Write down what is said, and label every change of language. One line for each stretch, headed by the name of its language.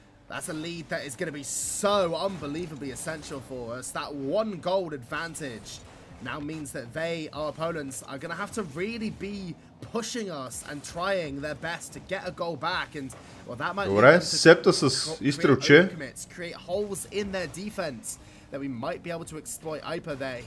English: That's a lead that is going to be so unbelievably essential for us. That 1 goal advantage now means that our opponents, are going to have to really be pushing us and trying their best to get a goal back. And well, that might
Bulgarian: Добре, Септа с изстрелче.
English: Create holes in their defense that we might be able to exploit Iper there.